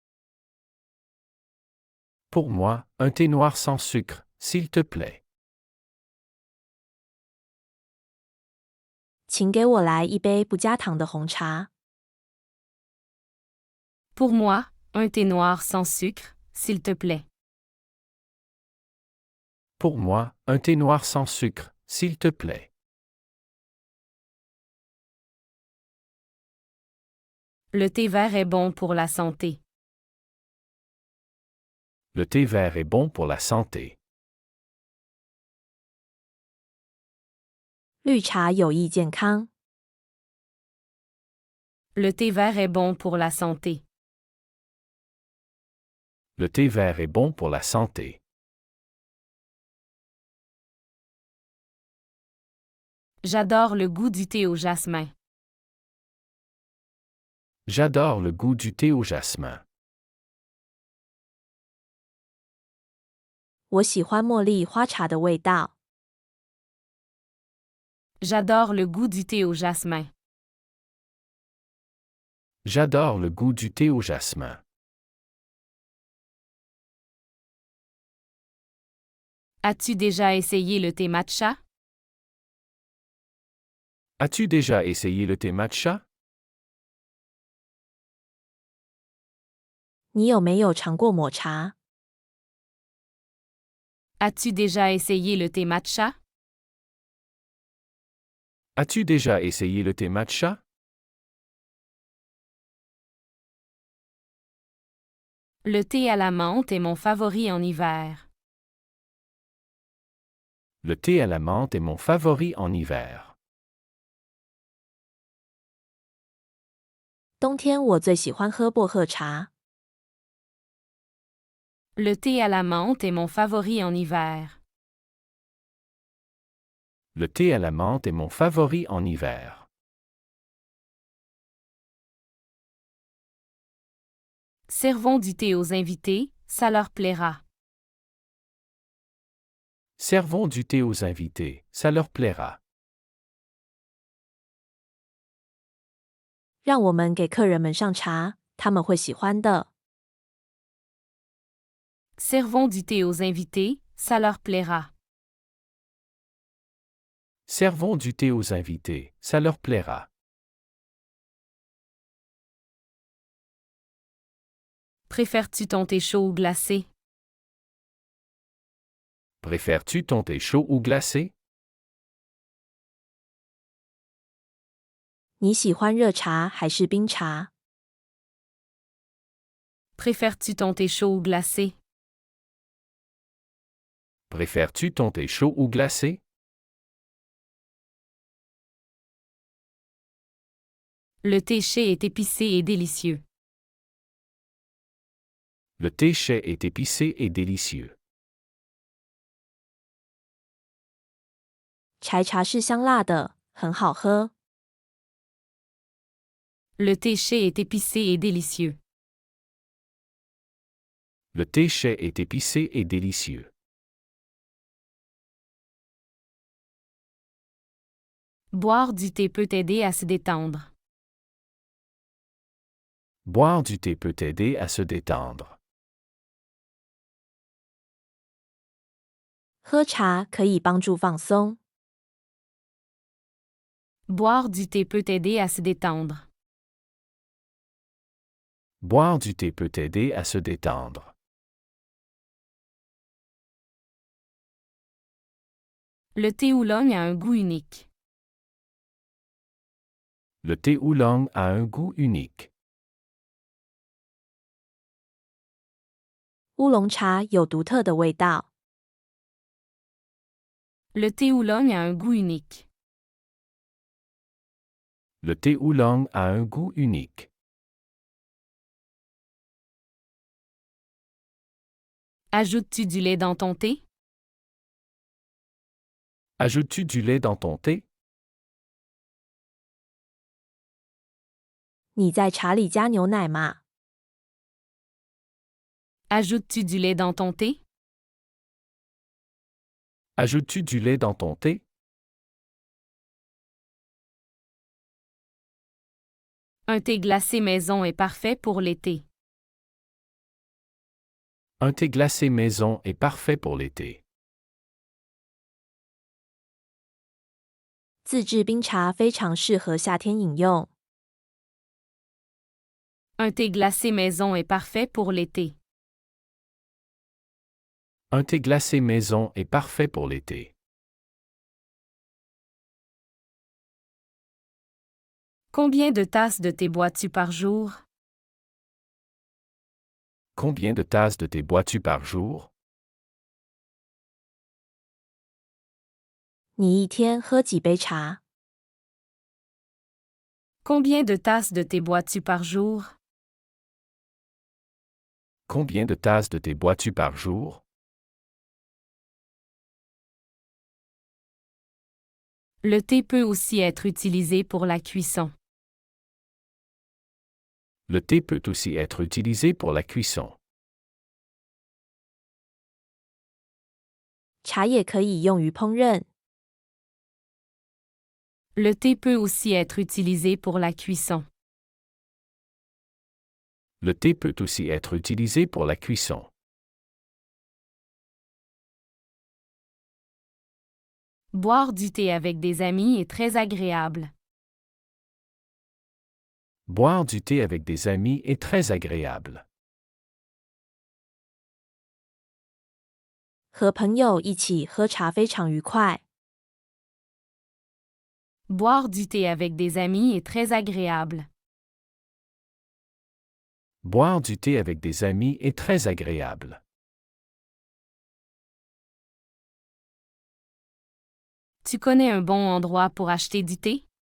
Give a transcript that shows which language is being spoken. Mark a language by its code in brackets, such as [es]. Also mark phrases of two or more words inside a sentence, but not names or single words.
[fr] Pour moi, un thé noir sans sucre, s'il te plaît. [zh] 请给我来一杯不加糖的红茶。 [fr] Pour moi, un thé noir sans sucre, s'il te plaît. Pour moi, un thé noir sans sucre, s'il te plaît. Le thé vert est bon pour la santé. Le thé vert est bon pour la santé. [zh] 绿茶有益健康。 [fr] Le thé vert est bon pour la santé. Le thé vert est bon pour la santé. J'adore le goût du thé au jasmin. J'adore le goût du thé au jasmin. [zh] 我喜欢茉莉花茶的味道。 [fr] J'adore le goût du thé au jasmin. J'adore le goût du thé au jasmin. As-tu déjà essayé le thé matcha? As-tu déjà essayé le thé matcha? [zh] 你有没有尝过抹茶？ [fr] As-tu déjà essayé le thé matcha? As-tu déjà essayé le thé matcha? Le thé à la menthe est mon favori en hiver. Le thé à la menthe est mon favori en hiver. [zh] 冬天我最喜欢喝薄荷茶。 [fr] Le thé à la menthe est mon favori en hiver. Le thé à la menthe est mon favori en hiver. Servons du thé aux invités, ça leur plaira. Servons du thé aux invités, ça leur plaira. [zh] 让我们给客人们上茶，他们会喜欢的。 [fr] Servons du thé aux invités, ça leur plaira. Servons du thé aux invités, ça leur plaira. Préfères-tu ton thé chaud ou glacé? Préfères-tu ton thé chaud ou glacé? [zh] 你喜欢热茶还是冰茶？ [fr] Préfères-tu ton thé chaud ou glacé? Préfères-tu ton thé chaud ou glacé? Le thé chai est épicé et délicieux. Le thé chai est épicé et délicieux. [zh] 柴茶是香辣的，很好喝。 [fr] Le thé chai est épicé et délicieux. Le thé chai est épicé et délicieux. Boire du thé peut aider à se détendre. Boire du thé peut aider à se détendre. [zh] 喝茶可以帮助放松。 [fr] Boire du thé peut aider à se détendre. Boire du thé peut aider à se détendre. Le thé oolong a un goût unique. Le thé oolong a un goût unique. [zh] 乌龙茶有独特的味道。 [fr] Le thé oolong a un goût unique. Le thé oolong a un goût unique. Ajoutes-tu du lait dans ton thé? Ajoutes-tu du lait dans ton thé? [zh] 你在茶里加牛奶吗？ [fr] Ajoutes-tu du lait dans ton thé? Ajoutes-tu du lait dans ton thé? Un thé glacé maison est parfait pour l'été. Un thé glacé maison est parfait pour l'été. [zh] 自制冰茶非常适合夏天饮用。 [fr] Un thé glacé maison est parfait pour l'été. Un thé glacé maison est parfait pour l'été. Combien de tasses de thé bois-tu par jour? Combien de tasses de thé bois-tu par jour? [zh] 你一天喝几杯茶？ [fr] Combien de tasses de thé bois-tu par jour? Combien de tasses de thé bois-tu par jour? Le thé peut aussi être utilisé pour la cuisson. Le thé peut aussi être utilisé pour la cuisson. [zh] 茶也可以用于烹饪。 [fr] Le thé peut aussi être utilisé pour la cuisson. Le thé peut aussi être utilisé pour la cuisson. Boire du thé avec des amis est très agréable. Boire du thé avec des amis est très agréable. [zh] 和朋友一起喝茶非常愉快。 [fr] Boire du thé avec des amis est très agréable. Boire du thé avec des amis est très agréable. Tu connais un bon endroit pour acheter du thé?